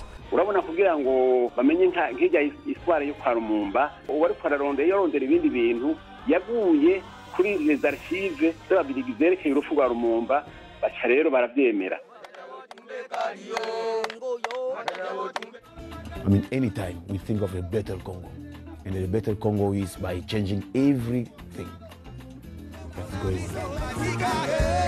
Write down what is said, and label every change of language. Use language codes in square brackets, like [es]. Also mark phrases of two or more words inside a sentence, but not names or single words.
[rn] Urabona kugira ngo bamenye nk'ijya histoire yo kwa Lumumba uwari yarondera ibindi bintu yaguye kuri [fr] les archives [rn] z'ababiligi zerekeye urupfu rwa Lumumba baca rero barabyemera. [en] I mean, anytime we think of a better Congo. And a better Congo is by changing everything that's going on.